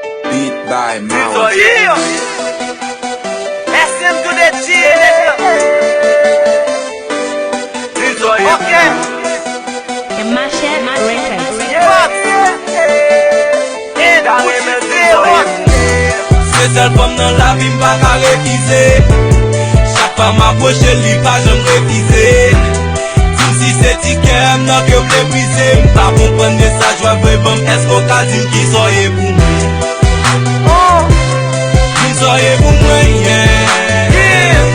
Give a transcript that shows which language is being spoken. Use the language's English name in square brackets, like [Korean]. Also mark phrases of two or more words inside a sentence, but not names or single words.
[English] Beat by Mouse. Yeah. S M to the G, nigga. Ok. E Machete Records. Fox. And Fox. [Haitian Creole] Se sèl fòm nan lavi m pa ka refize. Chak fwa m aproche li pa janm refize. Dim si se ti kè m nan ke m vle brize. M pa konprann mesaj wè vre ban m, èske ou ka di m ki sòye pou mwen? Oh. Ki sòye pou mwen, yeah. Yeah.